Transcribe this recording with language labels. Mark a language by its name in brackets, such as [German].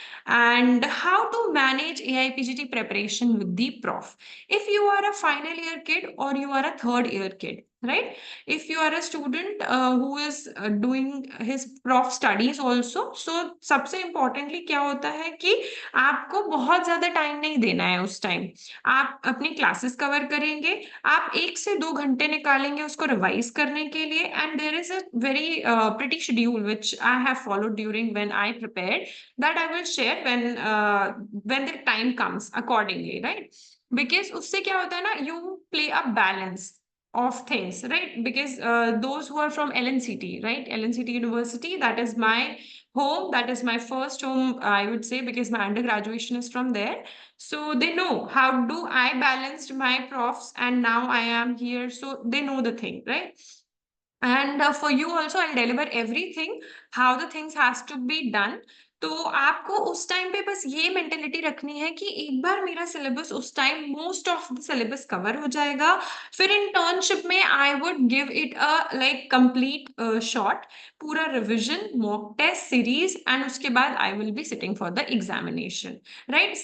[English] And how to manage AIPGT preparation with the prof. If you are a final year kid or you are a third year kid, right? If you are a student who is doing his prof studies also, so [Hindi] सबसे importantly क्या होता है कि आपको बहुत ज्यादा time नहीं देना है उस टाइम। आप अपनी क्लासेस कवर करेंगे, आप 1 से 2 घंटे निकालेंगे उसको रिवाइज करने के लिए, [English] And there is a very pretty schedule which I have followed during when I prepared, that I will share when the time comes accordingly, right? because [Hindi] उससे क्या होता है ना, [English] you play a balance of things, right? Because those who are from LNCT, right? LNCT University, that is my home, that is my first home, I would say, because my undergraduation is from there. So they know how do I balanced my profs, and now I am here, so they know the thing, right? And for you also, I'll deliver everything, how the things has to be done. [Hindi] तो आपको उस time पे बस ये mentality रखनी है कि एक बार मेरा सिलेबस उस time [English] most of the syllabus [Hindi] cover हो जाएगा, फिर इंटर्नशिप में [English] I would give it a like complete shot, [Hindi] पूरा revision, mock test series, and उसके बाद [English] I will be sitting for the examination, [Hindi] right?